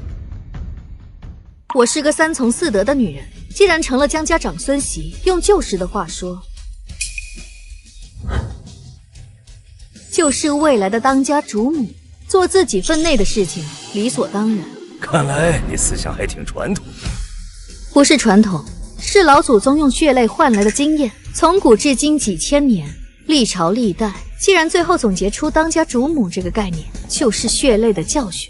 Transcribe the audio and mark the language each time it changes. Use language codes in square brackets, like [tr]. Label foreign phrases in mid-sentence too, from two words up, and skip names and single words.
[zh] 我是個三從四德的女人，既然成了江家長孫媳，用舊時的話說，就是未來的當家主母，做自己分內的事情，理所當然。看來你思想還挺傳統。不是傳統，是老祖宗用血淚換來的經驗，從古至今幾千年，歷朝歷代，既然最後總結出當家主母這個概念，就是血淚的教訓。